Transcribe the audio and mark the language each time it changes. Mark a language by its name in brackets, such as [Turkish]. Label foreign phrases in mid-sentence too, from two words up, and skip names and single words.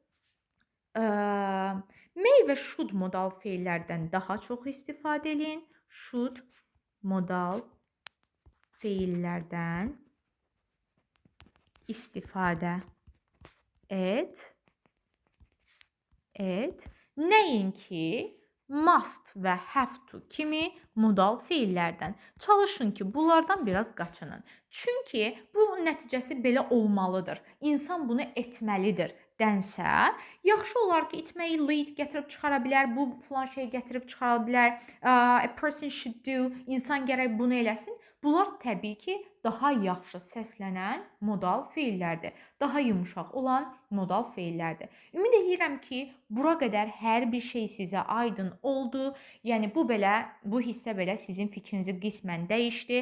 [Azerbaijani] May və should modal feillərdən daha çox istifadə edin. Should modal feillərdən istifadə et. Nəinki must və [English] have to [Azerbaijani] kimi modal feillərdən. Çalışın ki, bunlardan biraz qaçının. Çünki bu nəticəsi belə olmalıdır. İnsan bunu etməlidir dənsə, yaxşı olar ki, etməyi lead gətirib çıxara bilər, bu filan şey gətirib çıxara bilər. [English] A person should do, [Azerbaijani] insan gərək bunu eləsin. Bunlar təbii ki, daha yaxşı səslənən modal feillərdir. Daha yumuşaq olan modal feillərdir. Ümid edirəm ki, bura qədər hər bir şey sizə aydın oldu. Yəni bu hissə belə sizin fikrinizi qismən dəyişdi.